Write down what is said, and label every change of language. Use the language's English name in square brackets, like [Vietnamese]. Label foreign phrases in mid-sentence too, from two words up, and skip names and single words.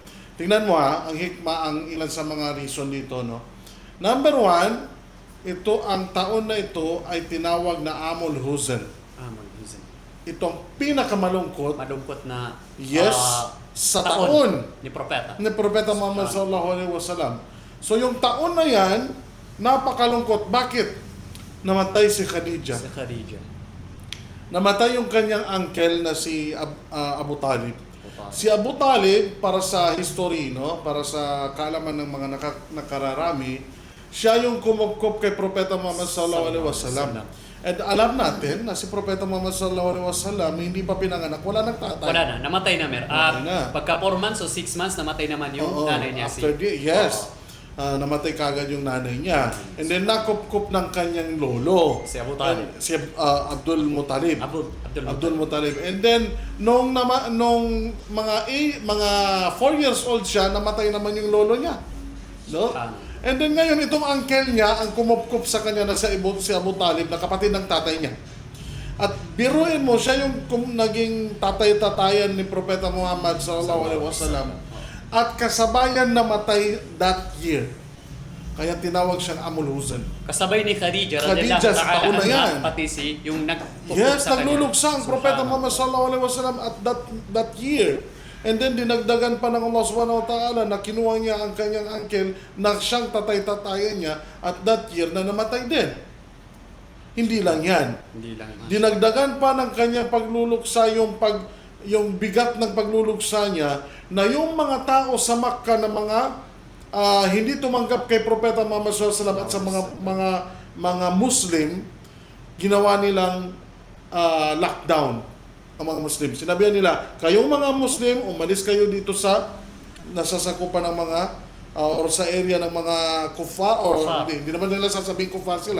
[Filipino] Tingnan mo ang hikma, ang ilan sa mga reason dito, no? Number 1, ito, ang taon na ito ay tinawag na Amul Huzen. Amul Huzen. Itong pinakamalungkot. Malungkot na sa taon ni Propeta. Ni Propeta Muhammad [Arabic] صلى الله عليه وسلم. [Filipino] So yung taon na yan, napakalungkot. Bakit? Namatay si Khadija. Si Khadija. Namatay yung kanyang uncle na si Abu Talib. Total. Si Abu Talib, para sa history, no? Para sa kaalaman ng mga nakararami, siya yung kumupkop kay Propeta Muhammad [Arabic] صلى الله عليه وسلم. [Filipino] And alam natin na si Propeta Muhammad [Arabic] صلى الله عليه وسلم [Filipino] hindi pa pinanganak, wala nang tatay. Wala na, namatay na Namatay na. Pagka 4 months o 6 months, namatay naman yung nanay niya. [English] After yes. [Filipino] Namatay kagad yung nanay niya. And then nakupkup ng kanyang lolo. Si Abu Talib. Si Abdul Muttalib. Abdul Muttalib. And then nung mga 4 [English] years old [Filipino] siya, namatay naman yung lolo niya. No? And then ngayon itong uncle niya ang kumupkup sa kanya na si Abu Talib na kapatid ng tatay niya. At biruin mo siya yung naging tatay-tatayan ni Propeta Muhammad [Arabic] صلى الله عليه وسلم. [Filipino] At kasabayan namatay [English] that year. [Filipino] Kaya tinawag siyang Amul Huzn. Kasabay ni Khadija Khadija sa taon na yan. Pati yung Yes, nagluluksa ang Propeta Muhammad [Arabic] صلى الله عليه وسلم [English] at that year. [Filipino] And then dinagdagan pa ng Allah [Arabic] سبحانه وتعالى [Filipino] na kinuha niya ang kanyang uncle na siyang tatay-tatayan niya [English] at that year [Filipino] na namatay din. Hindi lang yan. Dinagdagan pa ng kanyang pagluluksa yung bigat ng pagluluksa niya na yung mga tao sa Makkah na mga hindi tumanggap kay Propeta Muhammad [Arabic] صلى الله عليه وسلم [Filipino] at sa mga Muslim, ginawa nilang lockdown ang mga Muslim. Sinabihan nila, kayong mga Muslim, umalis kayo dito sa nasasakupan ng mga or sa area ng mga kufa or hindi naman nila sasabihin kufa sila.